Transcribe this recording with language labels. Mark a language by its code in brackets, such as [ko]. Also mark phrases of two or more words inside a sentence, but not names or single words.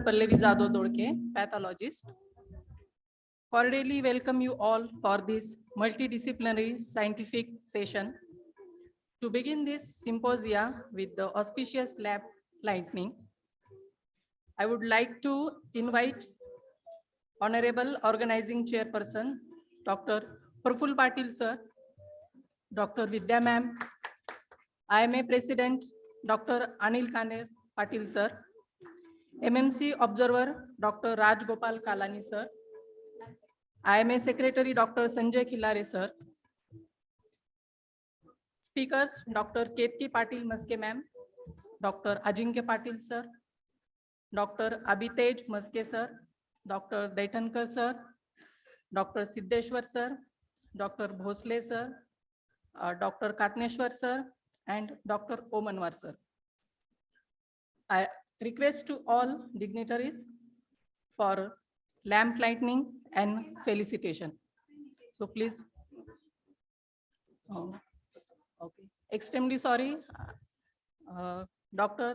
[en] Pallavi Jadhav Dodke, pathologist, cordially welcome you all for this multidisciplinary scientific session. To begin this symposia with the auspicious lab lightning, I would like to invite Honorable Organizing Chairperson, Dr. Praful Patil sir, Dr. Vidya ma'am, IMA President, Dr. Anil Kaner Patil sir, MMC Observer, Dr. Raj Gopal Kalani sir, IMA Secretary, Dr. Sanjay Khilare sir, speakers, Dr. Ketki Patil Maske ma'am, Dr. Ajinkya Patil sir, Dr. Abhitej Maske sir, Dr. Daitankar sir, Dr. Siddeshwar sir, Dr. Bhosle sir, Dr. Katneshwar sir, and Dr. Omanwar sir. I request to all dignitaries for lamp lighting and felicitation. So please. Okay. Extremely sorry, Dr.